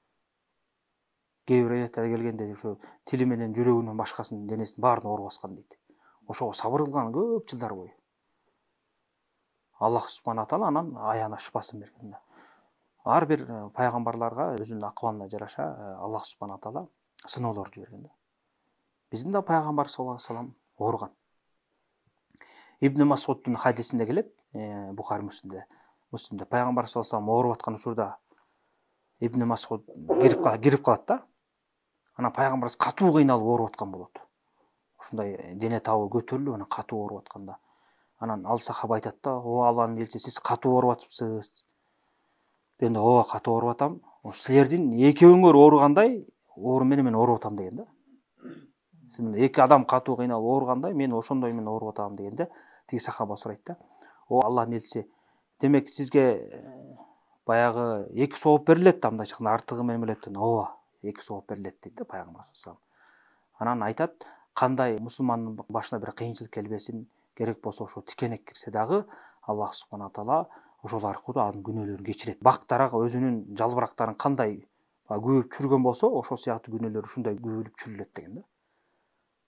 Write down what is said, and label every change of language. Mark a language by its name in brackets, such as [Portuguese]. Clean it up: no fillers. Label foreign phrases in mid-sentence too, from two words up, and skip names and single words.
[Kyrgyz] Кээ бир аяттар келгенде ушу тили менен жүрөгүнөн башкасынын денесинин баарын оору баскан дейт. Ошого сабыр кылган көп жылдар бою. Аллах [Arabic] سبحانه وتعالى [Kyrgyz] анан аяна шыпасын берген да. Ар бир пайгамбарларга өзүнүн акыбалына жараша Аллах [Arabic] سبحانه وتعالى [Kyrgyz] сыноолорду жиберген да. Биздин да пайгамбар [Arabic] صلى الله عليه وسلم [Kyrgyz] ооруган. Ибн Масуддун хадисинде келет, Бухари Муслимде пайгамбар [Arabic] صلى الله عليه وسلم [Kyrgyz] ооруп аткан учурда Ибн Масуд кирип калат да. Анан пайгамбарыбыз катуу кыйналып ооруп аткан болот. Ушундай дене табы көтөрүлүп, анан катуу ооруп атканда. Анан ал сахаба айтат да, "О Алланын элчиси, сиз катуу ооруп атыпсыз." Дегенде, "Ооба, катуу ооруп атам. Силердин экөөңөр ооругандай, оору менен мен ооруп атам" деген да. Эки адам катуу кыйналып ооругандай, мен ошондой менен ооруп атам дегенде, тиги сахаба сурайт да. "О Алланын элчиси, демек сизге баягы эки сооп берилет да, мындайча айтканда артыгы менен эле" деп. "Ооба, эки сооп берилет" дейт да пайгамбар [Arabic] صلى الله عليه وسلم. [Kyrgyz] Анан айтат, кандай мусулмандын башына бир кыйынчылык келбесин, керек болсо ошо тикенек кирсе дагы Аллах [Arabic] سبحانه وتعالى [Kyrgyz] ошол аркылуу анын күнөөлөрүн кечирет. Бактарак өзүнүн жалбырактарын кандай күбүп чүргөн болсо, ошол сыяктуу күнөөлөр ушундай күбүлүп чүрүлөт деген да.